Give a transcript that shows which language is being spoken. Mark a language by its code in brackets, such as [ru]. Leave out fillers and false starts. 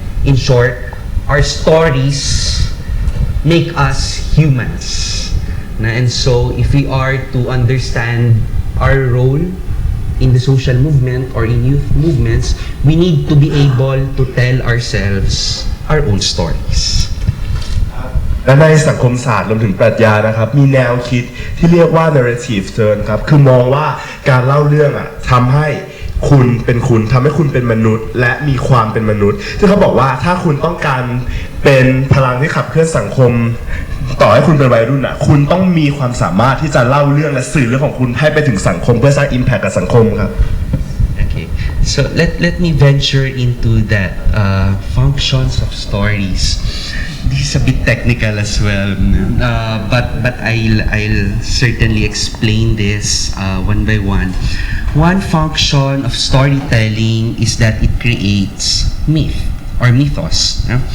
[en] In short, our stories make us humans. And so if we are to understand our role in the social movement or in youth movements, we need to be able to tell ourselves our own stories. [th] และในสังคมศาสตร์รวมถึงปรัชญานะครับมีแนวคิดที่เรียกว่า narrative turn ครับคือมองว่าการเล่าเรื่องทำให้คุณเป็นคุณทำให้คุณเป็นมนุษย์และมีความเป็นมนุษย์ซึ่งเขาบอกว่าถ้าคุณต้องการเป็นพลังที่ขับเคลื่อนสังคมต่อให้คุณเป็นวัยรุ่นคุณต้องมีความสามารถที่จะเล่าเรื่องและสื่อเรื่องของคุณให้ไปถึงสังคมเพื่อสร้าง impact กับสังคมครับ [en] Okay, so let me venture into that functions of stories. This is a bit technical as well, but I'll certainly explain this one by one. One function of storytelling is that it creates myth or mythos.